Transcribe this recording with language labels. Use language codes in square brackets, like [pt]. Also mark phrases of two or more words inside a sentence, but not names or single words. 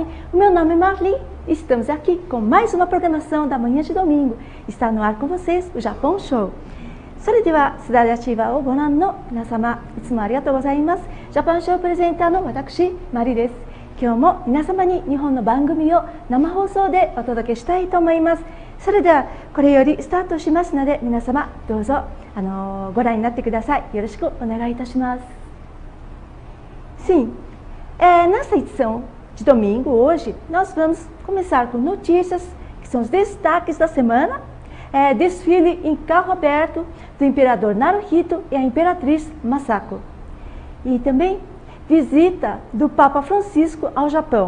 [pt] O meu nome é Marli, estamos aqui com mais uma programação da manhã de domingo. Está no ar com vocês o Japão Show. [ja] それでは Cidade Ativa をご覧の皆様、いつもありがとうございます。ジャパンショープレゼンターの私、マリです。今日も皆様に日本の番組を生放送でお届けしたいと思います。それではこれよりスタートしますので、皆様どうぞご覧になってください。よろしくお願いいたします。 [pt] Sim, nessa edição de domingo, hoje, nós vamos começar com notícias, que são os destaques da semana, desfile em carro aberto do imperador Naruhito e a imperatriz Masako. E também visita do Papa Francisco ao Japão.